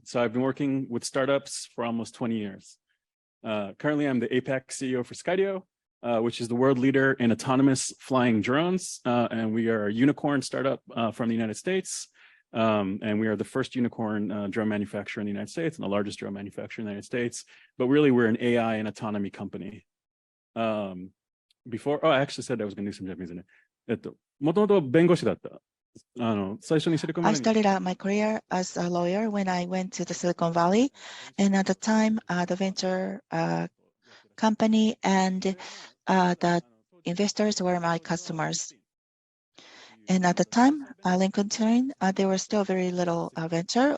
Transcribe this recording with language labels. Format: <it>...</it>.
<en>So I've been working with startups for almost 20 years. Currently, I'm the APAC CEO for Skydio, which is the world leader in autonomous flying drones. And we are a unicorn startup from the United States. And we are the first unicorn drone manufacturer in the United States and the largest drone manufacturer in the United States. But really, we're an AI and autonomy company. I actually said I was going to do some Japanese in it.</en> <ja>もともと弁護士だった。最初にシリコンバレーに。</ja> <en>I started out my career as a lawyer when I went to the Silicon Valley, and at the time, the venture company and the investors were my customers. And at the time, Lincoln Turn, they were still very little venture.</en>